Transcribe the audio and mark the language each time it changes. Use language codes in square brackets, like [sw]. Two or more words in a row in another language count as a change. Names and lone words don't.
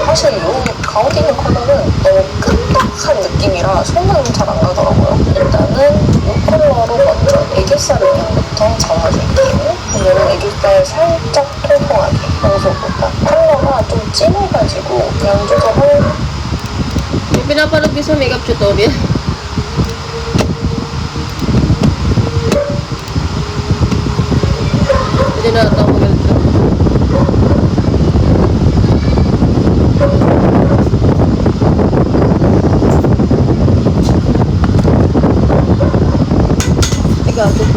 [ko] 사실 이 가운데 있는 컬러는 너무 끈적한 느낌이라 손은 잘 안 가더라고요. 일단은 이 컬러로 먼저 애교살 음영부터 잡아줄게요. 오늘은 애교살 살짝 통통하게 평소보다 컬러가 좀 진해가지고 양 조절을 [tl] May pinapanood ko sa [en] makeup tutorial. [tl] Hindi na ito ako ganito. Ikaw.